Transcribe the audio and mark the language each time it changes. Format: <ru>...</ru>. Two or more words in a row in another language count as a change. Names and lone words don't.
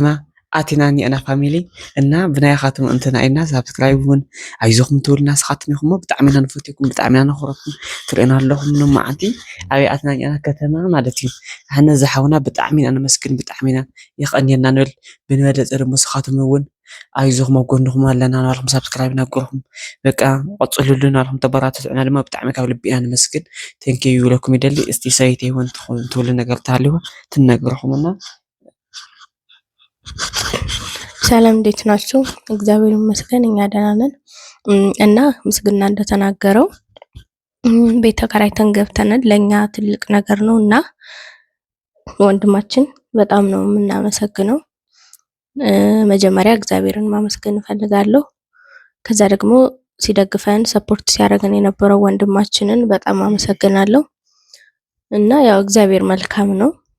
<ti>ኣቲና ኒአና ፋሚሊ እና ብናይኻትም እንትና ኢና ሰብስክራይብ እውን ኣይዞኹም ትብሉና ስኻትም ኢኹም ብጣዕሚ ኢና ንፈትየኩም ብጣዕሚ ኢና ነኽብረኩም ትርእዩና ኣለኹም ሎማዓንቲ ኣበይ ኣትና ኒአና ከተማ ማለት እዩ ኣነ ዝሓውና ብጣዕሚ ኢና ነመስግን ብጣዕሚ ኢና የቐንየና ንብል ብንበለፀ ደሞ ስኻትም እውን ኣይዞኹም ኣብ ጎንኩም ኣለና ናበልኩም ሰብስክራይብ ነግርኩም በቃ ቀፅሉልን ናበልኩም ተበራትዑና ድማ ብጣዕሚ ካብ ልቢ ኢና ነመስግን ቴንኪዩ ይብለኩም ይደሊ እስቲ ሰበይተይ እውን ትብሉ ነገር እንተሃልዩ ትነግርኩምና</ti> <am>ሰላም እንዴት ናችሁ? እግዚአብሔር ይመስገን እኛ ደህና ነን። እና ምስግና እንደተናገረው ቤት ተከራይተን ገብተናል። ለኛ ትልቅ ነገር ነው እና ወንድማችን በጣም ነው የምናመሰግነው። መጀመሪያ እግዚአብሔርን ማመስገን እፈልጋለሁ። ከዛ ደግሞ ሲደግፈን ሰፖርት ሲያደርገን የነበረው ወንድማችንን በጣም አመሰግናለሁ። እና ያው እግዚአብሔር መልካም ነው።</am>